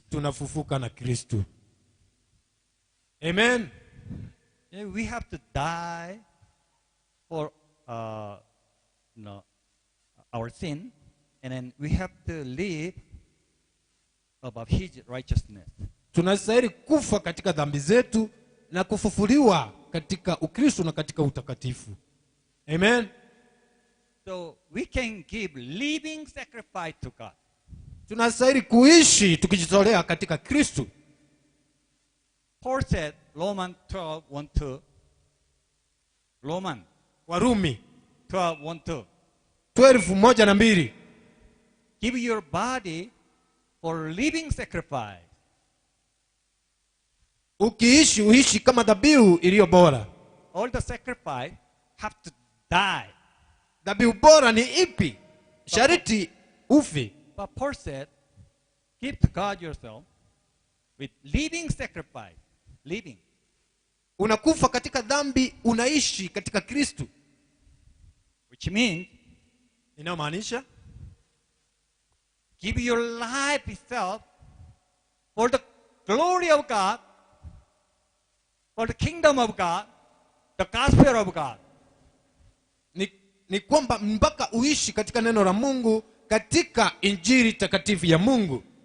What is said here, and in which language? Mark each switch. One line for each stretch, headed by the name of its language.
Swahili: Tunafufuka na Kristo. Amen.
English: We have to die for our sin, and then we have to live above his righteousness.
Swahili: Tunastahili kufa katika dhambi zetu na kufufuliwa katika Ukristo na katika utakatifu. Amen.
English: So we can give living sacrifice to God.
Swahili: Tunastahili kuishi tukijitolea katika Kristo.
English: Paul said, Romans 12:1-2.
Swahili: Warumi 12:1-2.
English: 12:1-2. Give your body for living sacrifice.
Swahili: Uishi kama dhabihu iliyo bora.
English: All the sacrifice have to die.
Swahili: Dhabihu bora ni ipi? Shariti ufi.
English: But Paul said, give to God yourself with living sacrifice. Living.
Swahili: Unakufa katika dhambi, unaishi katika Kristo.
English: Which means,
Swahili: inamaanisha
English: give your life itself for the glory of God, for the kingdom of God, the gospel of God.
Swahili: Ni kwamba mpaka uishi katika neno la Mungu, katika injili takatifu ya Mungu.